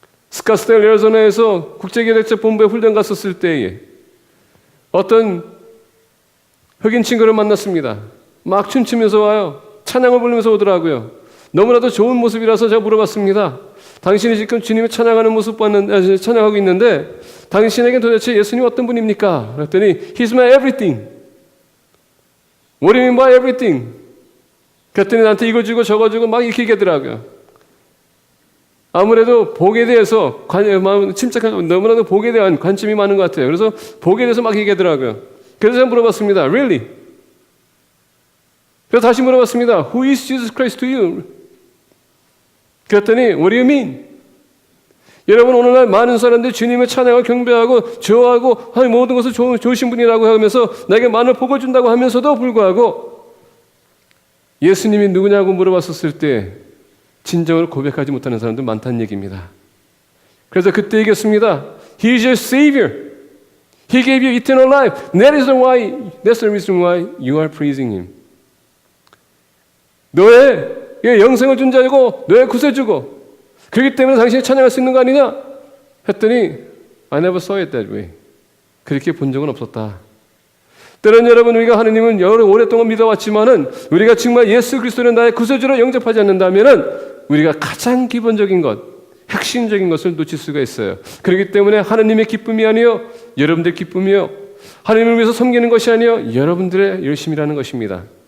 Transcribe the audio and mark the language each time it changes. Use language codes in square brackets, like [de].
[ko] 스카스텔 애리조나에서 국제기획본부에 훈련 갔었을 때에 어떤 흑인 친구를 만났습니다. 막 춤추면서 와요. 찬양을 부르면서 오더라고요. 너무나도 좋은 모습이라서 제가 물어봤습니다. 당신이 지금 주님을 찬양하고 있는데 당신에게 도대체 예수님 어떤 분입니까? 그랬더니 [en] He's my everything. What do you mean by everything? [ko] 그랬더니 나한테 이거 주고 저거 주고 막 이렇게 얘기하더라고요. 아무래도 복에 대해서 침착한 너무나도 복에 대한 관심이 많은 것 같아요. 그래서 복에 대해서 막 얘기하더라고요. 그래서 제가 물어봤습니다. [en] Really? [ko] 그래서 다시 물어봤습니다. [en] Who is Jesus Christ to you? [ko] 그랬더니 [en] What do you mean? [ko] 여러분 오늘날 많은 사람들이 주님의 찬양을 경배하고 좋아하고 모든 것을 좋으신 분이라고 하면서 나에게 많은 복을 준다고 하면서도 불구하고 예수님이 누구냐고 물어봤었을 때 진정으로 고백하지 못하는 사람들 많다는 얘기입니다. 그래서 그때 얘기했습니다. [en] He is your Savior. He gave you eternal life. That's the reason why you are praising Him. [ko] 너의 영생을 준 자이고 너의 구세주고 그렇기 때문에 당신이 찬양할 수 있는 거 아니냐? 했더니 [en] I never saw it that way. [ko] 그렇게 본 적은 없었다. 때론 여러분 우리가 하느님은 여러 오랫동안 믿어왔지만은 우리가 정말 예수 그리스도를 나의 구세주로 영접하지 않는다면은 우리가 가장 기본적인 것, 핵심적인 것을 놓칠 수가 있어요. 그렇기 때문에 하느님의 기쁨이 아니요 여러분들의 기쁨이요 하느님을 위해서 섬기는 것이 아니요 여러분들의 열심이라는 것입니다.